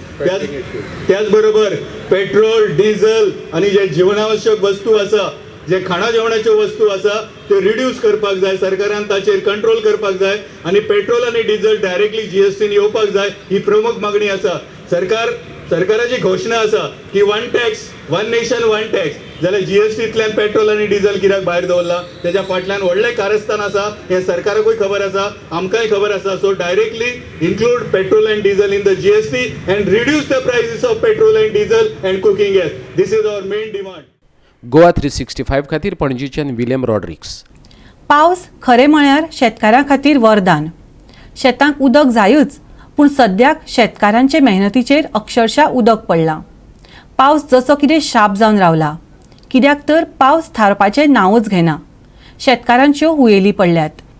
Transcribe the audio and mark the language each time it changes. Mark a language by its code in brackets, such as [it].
[gom] त्याच बरोबर petrol, diesel आणि जे जीवनावश्यक वस्तू आसा, जे खाणा जेवणाच्यो वस्तू आसा त्यो रिड्यूस करपाक जाय. सरकारान ताचेर कंट्रोल करपाक जाय आणि पेट्रोल आणि डिझल डायरेक्टली GSTन येवपाक जाय. ही प्रमुख मागणी आसा. सरकाराची घोशणा आसा की 1 टॅक्स 1 नेशन 1 टॅक्स, जाल्यार GSTंतल्यान पेट्रोल आणि डिझल कित्याक भायर दवरला? त्याच्या फाटल्यान व्हडलें कारस्थान आसा, हें सरकाराकूय खबर आसा, आमकांय खबर आसा. [en] So directly include petrol and diesel in the GST and reduce the prices of petrol and diesel and cooking gas. This is our main demand. [gom] Goa 365 खातीर पणजीच्यान विलेम रॉड्रिक्स. पावस खरें म्हळ्यार शेतकारां खातीर वरदान. शेतांक उदक जायूच, पूण सद्याक शेतकारांचे मेहनतीचेर अक्षरशः उदक पडलां. पावस जसो कितें शाप जावन रावला, कित्याक तर पावस थारपाचें नांवच घेना. शेतकारांच्यो हुयेली पडल्यात.